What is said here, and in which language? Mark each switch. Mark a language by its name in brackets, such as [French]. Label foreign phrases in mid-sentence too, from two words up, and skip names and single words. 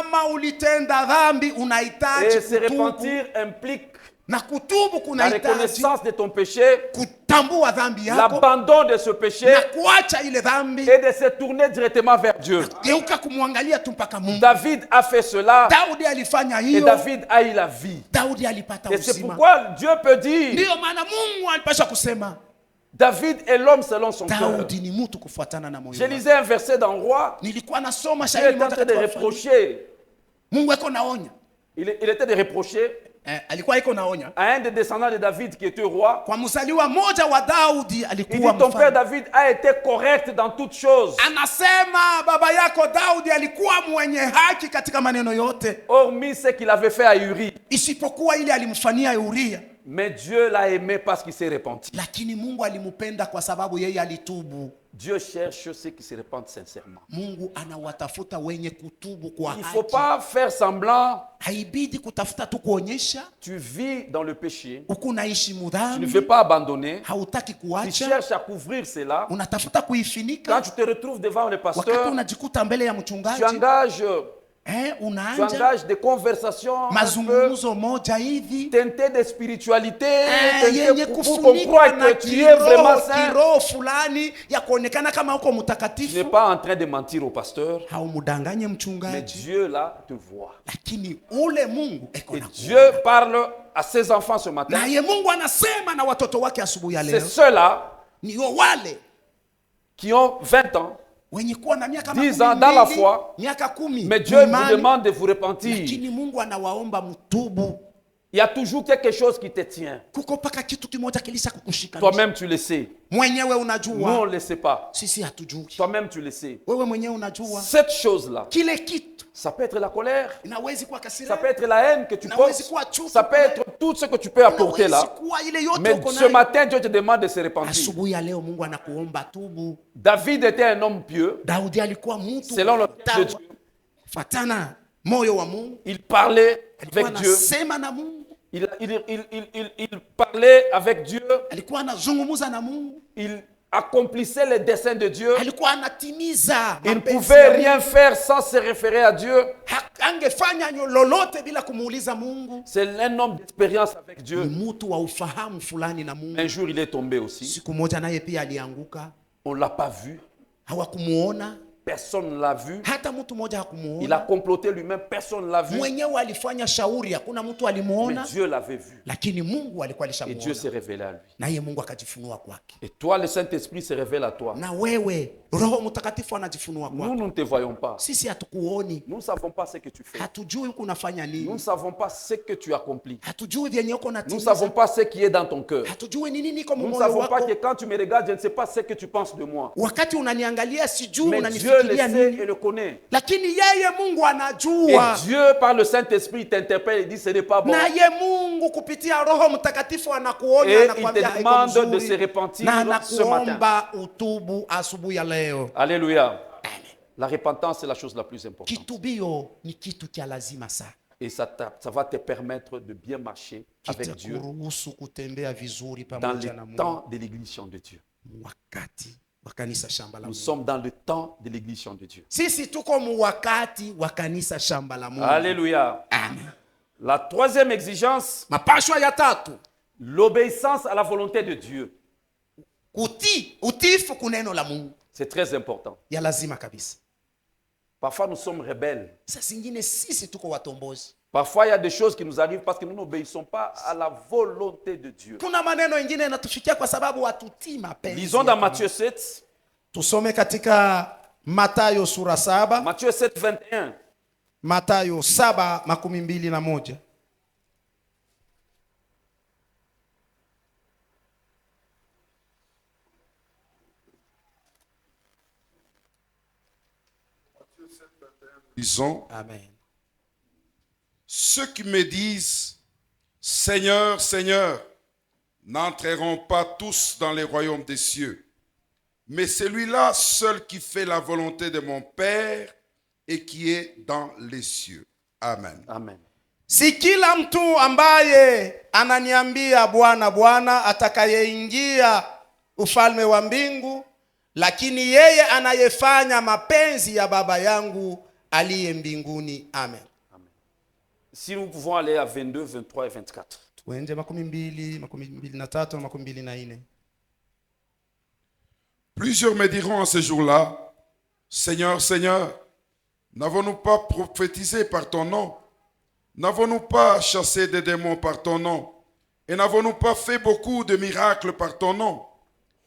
[French] Et se repentir implique la reconnaissance de ton péché, l'abandon de ce péché et de se tourner directement vers Dieu. David a fait cela et David a eu la vie. Et c'est pourquoi Dieu peut dire, David est l'homme selon son cœur. [Swahili] Daudi ni mtu kufuatana na moyo [French] Je [Swahili] wake. [French] lisais un verset dans Roi. [Swahili] Nilikuwa nasoma [French] Il [Swahili] shairi [French] était en [Swahili] moja [French] train de [Swahili] katika [French] reprocher. [Swahili] Mungu eko naonya. [French] Il était de reprocher [Swahili] Alikuwa iko naonya [French] à un des descendants de David qui était roi. [Swahili] kwa mzaliwa moja wa Daudi [French] Il [Swahili] alikuwa [French] dit ton père [Swahili] mfalme. [French] David a été correct dans toutes choses. [Swahili] Anasema baba yako Daudi alikuwa mwenye haki katika maneno yote, [French] Hormis ce qu'il avait fait à Uri. [Swahili] isipokuwa ile alimfanyia Uria. [French] Mais Dieu l'a aimé parce qu'il s'est repenti. [Swahili] Lakini Mungu alimpenda kwa sababu yeye alitubu. [French] Dieu cherche ceux qui se repentent sincèrement. [Swahili] Mungu anawatafuta wenye kutubu kwa [French] Il ne [Swahili] haki. [French] faut pas faire semblant. [Swahili] Haibidi kutafuta tu kuonyesha [French] Tu vis dans le péché. [Swahili] uko unaishi [French] Tu ne [Swahili] mudhambi, [French] veux pas abandonner. [Swahili] hautaki [French] Tu [Swahili] kuacha, [French] cherches à couvrir cela. [Swahili] unatafuta [French] Quand [Swahili] kuifinika. [French] tu te retrouves devant le [Swahili] Wakati [French] pasteur, [Swahili] unajikuta mbele ya [French] tu [Swahili] mchungaji, [French] engages [Swahili] unaanja [French] des conversations un peu [Swahili] mazungumzo moja hivi [French] teintées de spiritualité, [Swahili] yenye [French] pour qu'on [Swahili] kufunikwa [French] croie [Swahili] na [French] que tu es vraiment saint. [Swahili] kiroho fulani ya kuonekana kama uko [French] Tu n'es [Swahili] mtakatifu. [French] pas en train de mentir au pasteur, [Swahili] Haumdanganye [French] mais [Swahili] mchungaji, [French] Dieu là te voit. [Swahili] lakini ule Mungu eko [French] Et [Swahili] na [French] Dieu parle à ses enfants ce matin. [Swahili] naye Mungu anasema na watoto wake asubuhi ya [French] C'est [Swahili] leo, [French] ceux-là [Swahili] ni wale [French] qui ont 20 ans, [Swahili] wenye kuwa na miaka [French] 10 ans dans la [Swahili] 12, [French] foi, [Swahili] miaka 10, [French] mais Dieu vous [Swahili] imani, [French] demande de vous repentir. [Swahili] lakini Mungu anawaomba mtubu. [French] Il y a toujours quelque chose qui te tient. [Swahili] Kuko paka kitu kimoja kilisha kukushika. [French] Toi-même, tu le sais. [Swahili] Mwenyewe [French] Nous, on [Swahili] unajua, [French] ne le sait pas. [Swahili] sisi hatujui. [French] Toi-même, tu le sais. [Swahili] Wewe mwenyewe unajua [French] Cette chose-là, [Swahili] kile kitu [French] ça peut être la colère, [Swahili] inawezi kuwa [French] ça [Swahili] kasira, [French] peut être la haine que tu [Swahili] inawezi [French] portes, [Swahili] kuwa chuki, [French] ça peut être tout ce que tu peux apporter [Swahili] inawezi [French] là. [Swahili] kuwa ile yote [French] Mais [Swahili] uko [French] ce [Swahili] nayo. [French] matin, Dieu te demande de se repentir. [Swahili] Asubuhi ya leo Mungu anakuomba tubu. [French] David était un homme pieux, [Swahili] Daudi alikuwa mtu [French] selon le cœur de Dieu. [Swahili] fatana moyo wa Mungu, [French] Il parlait [Swahili] alikuwa [French] avec Dieu. [Swahili] anasema na Mungu, [French] Il parlait avec Dieu. [Swahili] alikuwa anazungumza na Mungu, [French] Il accomplissait les desseins de Dieu. [Swahili] alikuwa anatimiza [French] Il ne [Swahili] mapenzi [French] pouvait [Swahili] ya [French] rien [Swahili] Mungu. [French] faire sans se référer à Dieu. [Swahili] Angefanya lolote bila kumuuliza Mungu. [French] C'est un homme d'expérience avec Dieu. [Swahili] Ni mtu wa ufahamu fulani na Mungu. [French] Un jour, il est tombé aussi. [Swahili] Siku moja naye pia alianguka, [French] On ne l'a pas vu. [Swahili] hawakumuona, [French] Personne ne l'a vu. [Swahili] hata mtu mmoja [French] Il a [Swahili] hakumuona. [French] comploté lui-même. Personne ne l'a vu. [Swahili] Mwenyewe alifanya shauri, hakuna mtu [French] Mais [Swahili] alimuona, [French] Dieu l'avait vu. [Swahili] lakini Mungu alikuwa [French] Et Dieu [Swahili] alishamuona, [French] s'est révélé à lui. [Swahili] naye Mungu akajifunua kwake. [French] Et toi, le Saint-Esprit se révèle à toi. [Swahili] Na wewe Roho Mtakatifu anajifunua [French] Nous, [Swahili] kwake. [French] nous ne te voyons pas. [Swahili] Sisi hatukuoni, [French] Nous ne savons pas ce que tu fais. [Swahili] hatujui huku unafanya [French] Nous ne [Swahili] nini, [French] savons pas ce que tu accomplis. [Swahili] hatujui vyenye uko [French] Nous ne [Swahili] natimiza, [French] savons pas ce qui est dans ton cœur. [Swahili] hatujui ni nini iko [French] Nous ne [Swahili] moyo [French] savons pas [Swahili] wako. [French] que quand tu me regardes, je ne sais pas ce que tu penses de moi. [Swahili] Wakati unaniangalia sijui [French] Mais Dieu le [Swahili] unanifikiria [French] sait [Swahili] nini, [French] et le connaît. [Swahili] lakini yeye Mungu [French] Et [Swahili] anajua. [French] Dieu, par le Saint-Esprit, t'interpelle et dit ce n'est pas bon. [Swahili] Naye Mungu kupitia Roho Mtakatifu anakuonya, [French] Et il [Swahili] anakuambia [French] te [Swahili] haiko [French] demande de se [Swahili] mzuri, [French] repentir [Swahili] na [French] ce matin. [Swahili] anakuomba utubu asubuhi ya leo. [French] Alléluia. La repentance, c'est la chose la plus importante. [Swahili] Kitubio ni kitu cha lazima sana, [French] Et ça va te permettre de bien marcher avec Dieu [Swahili] kitakuruhusu kutembea vizuri [French] dans [Swahili] pamoja na [French] le [Swahili] Mungu. [French] temps de l'église de Dieu. [Swahili] Wakati wa kanisa shamba la [French] Nous [Swahili] Mungu. [French] sommes dans le temps de l'église de Dieu. [Swahili] Sisi tuko mu wakati wa kanisa shamba la Mungu. [French] Alléluia. Amen. La troisième exigence, [Swahili] Mapashwa ya tatu, [French] l'obéissance à la volonté de Dieu. [Swahili] utiifu kuneno la Mungu [French] C'est très important. [Swahili] ya lazima kabisa. [French] Parfois, nous sommes rebelles. [Swahili] Saa zingine sisi tuko watombozi. [French] Parfois, il y a des choses qui nous arrivent parce que nous n'obéissons pas à la volonté de Dieu. [Swahili] Kuna maneno ingine yanatufikia kwa sababu hatutii mapenzi. [French] Lisons dans Matthieu 7. [Swahili] Tusome katika Mathayo sura 7. [French] Matthieu 7, 21. [Swahili] Mathayo 7:21. [French] Disons, Amen. ceux qui me disent, Seigneur, Seigneur, n'entreront pas tous dans les royaumes des cieux, mais celui-là seul qui fait la volonté de mon Père et qui est dans les cieux. Amen. Amen. [Swahili] Si kila mtu ambaye ananiambia Bwana Bwana atakayeingia ufalme wa mbingu, lakini yeye anayefanya mapenzi ya Baba yangu aliye mbinguni. Amen. Amen. [French] Si nous pouvons aller à 22, 23 et 24. [Swahili] Tuende 22, 23 na 24. [French] Plusieurs me diront en ce jour-là, Seigneur, Seigneur, n'avons-nous pas prophétisé par ton nom? N'avons-nous pas chassé des démons par ton nom? Et n'avons-nous pas fait beaucoup de miracles par ton nom?